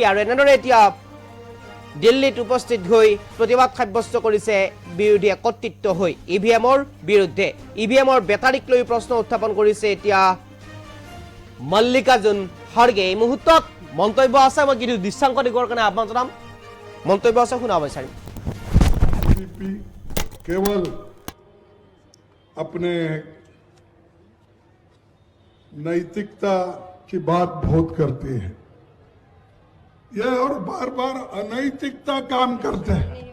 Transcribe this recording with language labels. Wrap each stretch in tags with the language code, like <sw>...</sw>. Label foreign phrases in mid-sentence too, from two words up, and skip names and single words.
<as>আৰু এনেদৰে এতিয়া দিল্লীত উপস্থিত হৈ প্ৰতিবাদ সাব্যস্ত কৰিছে বিৰোধী একত্ৰিত হৈ ইভিএমৰ বিৰুদ্ধে। ইভিএমৰ বেটাৰীক লৈ প্ৰশ্ন উত্থাপন কৰিছে এতিয়া মল্লিকাৰ্জুন খাৰ্গে। এই মুহূৰ্তত মন্তব্য আছে, মই কিন্তু দৃশ্যাংক দিবৰ কাৰণে আহ্বান জনাম। মন্তব্য আছে, শুনা বিচাৰিম।</as> <hi>बीजेपी केवल अपने नैतिकता की बात बहुत करती है, ये और बार बार अनैतिकता काम करते हैं।</hi>